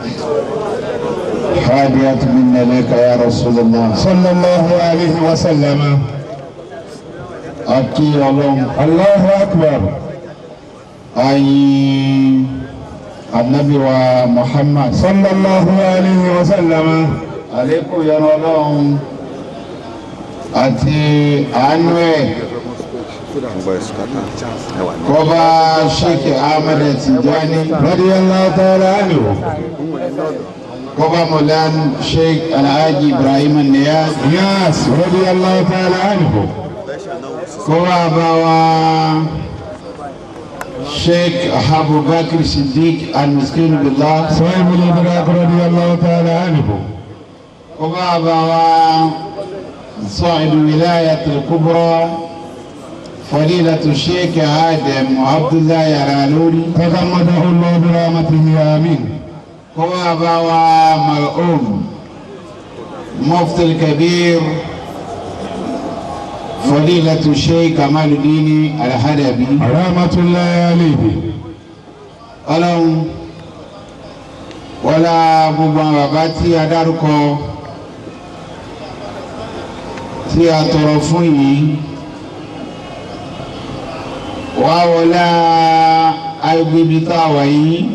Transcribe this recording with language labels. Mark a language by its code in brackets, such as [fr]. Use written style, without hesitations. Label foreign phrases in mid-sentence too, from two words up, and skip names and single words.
[ar] حاجات منا لك يا رسول الله صلى الله عليه وسلم. أكي الله أكبر. أي النبي ومحمد صلى الله عليه وسلم. عليكم يا الله [yo] àti àánú ẹ̀ kọba Sheikh Ahmed Tijani [ar] رضي الله تعالى عنه, [yo] kọba Maulan Sheikh Alhaji Ibrahim Niyas [ar] رضي الله تعالى عنه, [yo] kọba àbáwá Sheikh Abu Bakr Siddiq al-Miskin billah [ar] صاحب الإدراك رضي الله تعالى عنه. [yo] Kó bá bá wa [ar] صاحب الولاية الكبرى فضيلة الشيخ آدم عبد الله العلوري تغمده الله برحمته آمين. [yo] kó bá bá wa [ar] مرحوم مفتي الكبير فضيلة الشيخ كمال الدين الحلبي رحمة الله عليه. [yo] Ọlọ́run wọlá gbogbo àwọn bàbá tí a dárúkọ tí a tọrọ fún yìí wá wọlá agbègbè tá a wà yìí